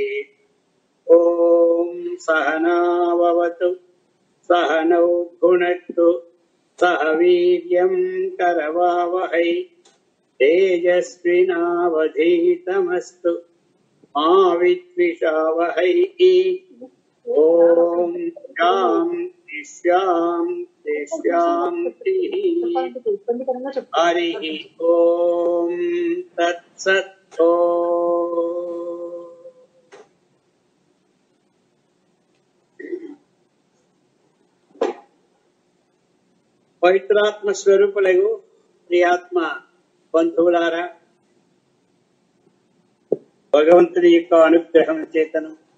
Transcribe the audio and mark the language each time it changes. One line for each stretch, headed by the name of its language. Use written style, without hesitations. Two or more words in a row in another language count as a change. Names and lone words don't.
Sanskrit: ओम सहना भवतु सहनौ भुनक्तु सह वीर्यं करवावहै तेजस्विनावधीतमस्तु मा विद्विषावहै। ओम शांति शांति शांति। हरि ओम तत्सत्।
Telugu: పవిత్రాత్మ స్వరూపులకు ప్రియాత్మ బంధువులారా, భగవంతుని యొక్క అనుగ్రహం చేతను